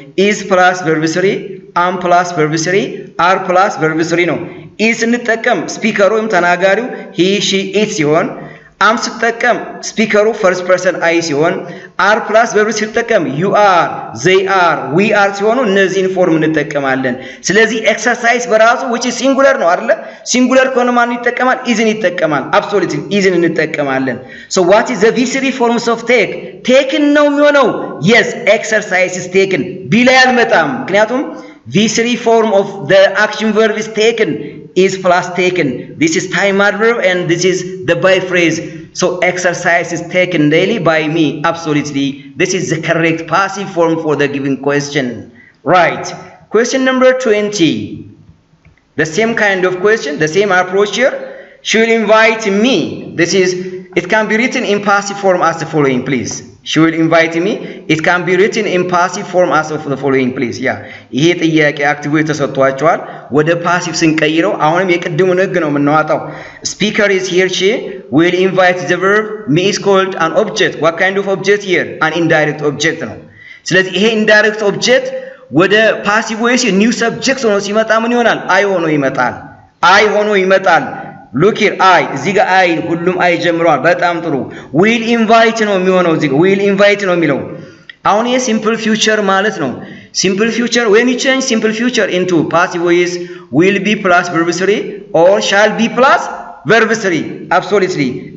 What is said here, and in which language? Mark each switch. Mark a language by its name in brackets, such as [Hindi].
[Amharic] ኢዝ ፕላስ ቨርብ 3 አም ፕላስ ቨርብ 3 አር ፕላስ ቨርብ 3 ነው። ኢዝ ስንጠቀም ስፒከሩ ወይም ተናጋሪው ሂ ሺ ኢት ሲሆን አም ስጠቀም ስፒከሩ ፈርስት ፐርሰን አይ ሲሆን አር ፕላስ ቨርብ ሲጠቀም ዩ አር ዘይ አር ዊ አር ሲሆኑ እነዚህን ፎርም እንጠቀማለን። ስለዚህ ኤክሰርሳይዝ በራሱ [English] which is singular [Amharic] ነው አይደለ? ሲንጉለር ከሆነ ማን ይጠቀማል? ኢዝን ይጠቀማል። አብሶሉትሊ ኢዝን እንጠቀማለን። [English] so what is the v3 forms of take? taken [Amharic] ነው የሚሆነው። [English] yes exercise is taken [Amharic] ቢ ላይ አልመጣም። ምክንያቱም [English] v3 form of the action verb is taken is plus taken. This is time adverb and this is the by phrase. So exercise is taken daily by me. Absolutely. This is the correct passive form for the given question. Right. Question number 20. The same kind of question, the same approach here. She will invite me. This is, it can be written in passive form as the following, please. She will invite me. It can be written in passive form as of the following, please. Yeah. [Amharic] ይሄ ጥያቄ አክቲቭ ተሰጥቷቸዋል። ወደ ፓሲቭ ስንቀይረው አሁንም የቅድሙን ህግ ነው የምናወጣው። [English] Speaker is here. She will invite the verb. Me is called an object. What kind of object here? [Amharic] An indirect object ነው። ስለዚህ ይሄ indirect object ወደ ፓሲቭ ወይስ ኒው ሰብጀክት ሆኖ ሲመጣ ምን ይሆናል? አይ ሆኖ ይመጣል። አይ ሆኖ ይመጣል። [English] look here አይ እዚህ ጋር አይ ሁሉም አይ ጀምረዋል። [Amharic] በጣም ጥሩ። [English] will invite ነው የሚሆነው እዚህ ጋር will invite ነው የሚለው። አሁን ይሄ simple future ማለት ነው። simple future when you change simple future into passive voice will be plus verb 3 or shall be plus verb 3. absolutely.